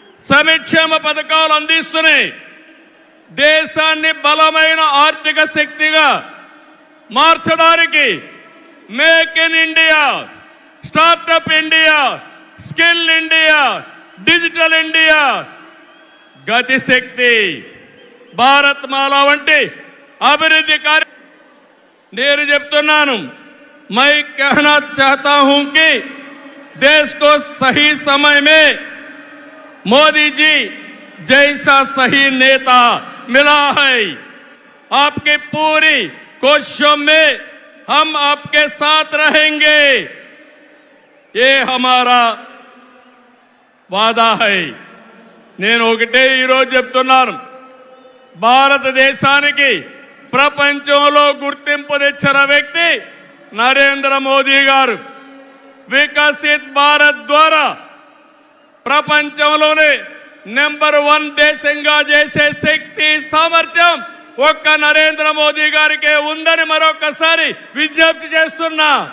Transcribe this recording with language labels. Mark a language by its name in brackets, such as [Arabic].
[Telugu] సంక్షేమ పథకాలు అందిస్తున్నాయి. దేశాన్ని బలమైన ఆర్థిక శక్తిగా మార్చడానికి make in India, startup India, skill India, digital India, గతిశక్తి, భారత్ మాల వంటి అభివృద్ధి కార్య నేను చెప్తున్నాను. [Hindi] मैं कहना चाहता हूं कि देश को सही समय में मोदी जी जैसा सही नेता मिला है, आपकी पूरी कोशिशों में हम आपके साथ रहेंगे, ये हमारा वादा है. [Telugu] నేను ఒకటే ఈరోజు చెప్తున్నాను, భారతదేశానికి ప్రపంచంలో గుర్తింపు తెచ్చిన వ్యక్తి నరేంద్ర మోదీ గారు. వికసిత్ భారత్ ద్వారా ప్రపంచంలోనే నెంబర్ 1 దేశంగా చేసే శక్తి సామర్థ్యం ఒక్క నరేంద్ర మోదీ గారికే ఉందని మరొకసారి విజ్ఞప్తి చేస్తున్నా.